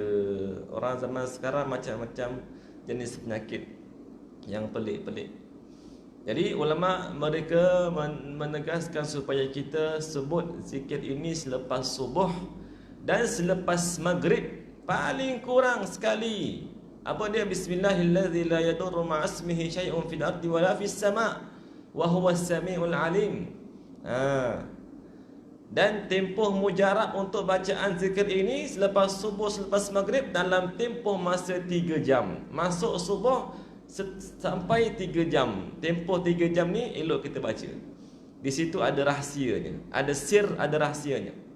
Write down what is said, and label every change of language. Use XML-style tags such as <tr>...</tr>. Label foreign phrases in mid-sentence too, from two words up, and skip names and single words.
<ms>Orang zaman sekarang macam-macam jenis penyakit yang pelik-pelik. Jadi ulama mereka menegaskan supaya kita sebut zikir ini selepas subuh dan selepas maghrib, paling kurang sekali. Apa dia?</ms> <ar>بسم الله الذي لا يضر مع اسمه شيء في الأرض ولا في السماء وهو السميع العليم.</ar> <ms>Dan tempoh mujarab untuk bacaan zikir ini selepas subuh, selepas maghrib, dalam tempoh masa 3 jam. Masuk subuh sampai 3 jam. Tempoh 3 jam ni elok kita baca. Di situ ada rahsianya, ada sir, ada rahsianya.</ms>